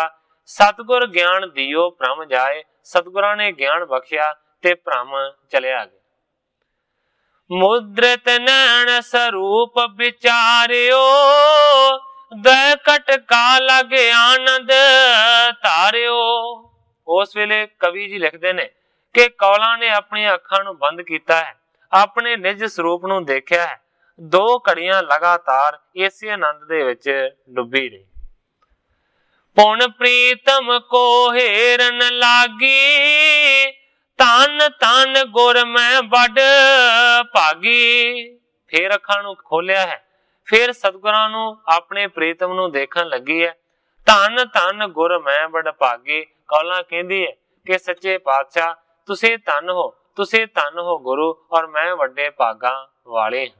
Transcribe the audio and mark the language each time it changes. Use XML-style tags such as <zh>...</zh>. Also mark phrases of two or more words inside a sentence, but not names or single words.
<bra>सतगुर ज्ञान दियो भ्रम जाए,</bra> <pa>ਸਤਿਗੁਰਾਂ ਨੇ ਗਿਆਨ ਬਖ਼ਸ਼ਿਆ ਤੇ ਭਰਮ ਚੱਲਿਆ ਗਿਆ।</pa> <bra>मुद्रित नैन स्वरूप विचारियो, दय कट का लगे आनंद तारियो।</bra> <pa>ਉਸ ਵੇਲੇ ਕਵੀ ਜੀ ਲਿਖਤੇ ਨੇ ਕਿ ਕੌਲਾਂ ਨੇ ਆਪਣੀ ਅੱਖਾਂ ਨੂੰ ਬੰਦ ਕੀਤਾ ਹੈ, ਆਪਣੇ ਨਿਜ ਸਰੂਪ ਨੂੰ ਦੇਖਿਆ ਹੈ। 2 ਘੜੀਆਂ ਲਗਾਤਾਰ ਇਸੇ ਆਨੰਦ ਦੇ ਵਿਚ ਡੁੱਬੀ ਰਹੀ।</pa> <bra>पुन प्रीतम को हेरन लागी, तन तन गुर मैं बड़ भागी।</bra> <pa>ਫਿਰ ਅੱਖਾਂ ਨੂੰ ਖੋਲ੍ਹਿਆ ਹੈ, ਫਿਰ ਸਤਿਗੁਰਾਂ ਨੂੰ ਆਪਣੇ ਪ੍ਰੀਤਮ ਨੂੰ ਦੇਖਣ ਲੱਗੀ ਹੈ।</pa> <bra>धन धन गुर मैं बड़ भागी।</bra> <pa>ਕੌਲਾਂ ਕਹਿੰਦੀ ਹੈ ਕਿ ਸੱਚੇ ਪਾਤਸ਼ਾਹ ਤੁਸੀਂ ਧੰਨ ਹੋ, ਤੁਸੀਂ ਧੰਨ ਹੋ ਗੁਰੂ, ਔਰ ਮੈਂ ਵੱਡੇ ਭਾਗਾਂ ਵਾਲੇ ਹਾਂ।</pa>